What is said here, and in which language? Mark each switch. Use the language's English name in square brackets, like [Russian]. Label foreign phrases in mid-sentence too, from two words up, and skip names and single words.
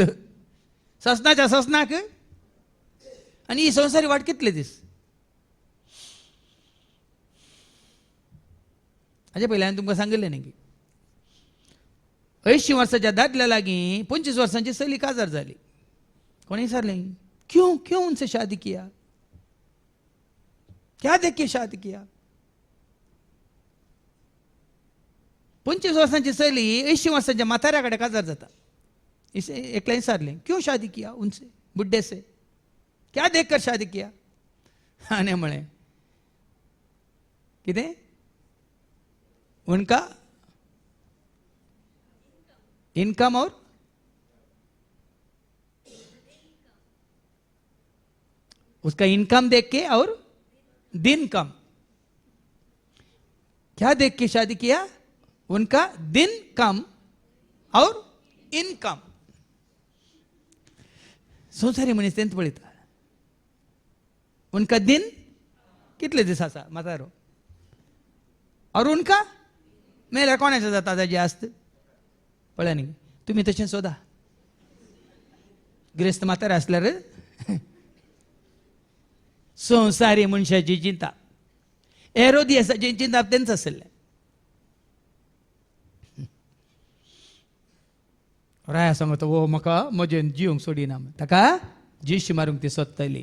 [Konkani] ससनाच्या ससनाक आनी ही संवसारी वाट कितले दीस. हाजे पयलीं हांवें तुमकां सांगिल्लें न्ही 80 वर्साच्या दादल्या लागीं 25 वर्सांची चली काजार जाली. कोणी विचारलें [Hindi] क्यों उनसे शादी किया क्या देख के शादी किया. [Konkani] 25 वर्सांची चली 80 वर्सांच्या म्हाताऱ्या कडेन काजार जाता. एकल्यान विचारलें [Hindi] क्यों शादी किया उनसे बुड्ढे से क्या देख कर शादी किया. [Konkani] आनी म्हळें कितें [Hindi] उनका इनकम और उसका इनकम देख के और दिन कम. क्या देख के शादी किया? उनका दिन कम और इनकम. [Konkani] संवसारी मनीस तेंच पळयता. [Hindi] उनका दिन [Konkani] कितले दीस आसा म्हातारो [Hindi] और उनका [Konkani] मेल्यार कोणाचें जाता ताजें आस्त. पळय न्ही तुमी तशें सोदा ग्रेस्त म्हातारे आसल्यार संवसारी मनशाची चिंता हेरोदियासाची चिंता तेंच आसलें. राया सांगता वो म्हाका म्हजें जिवंक सोडिना ताका जीश मारूंक ती सोदताली.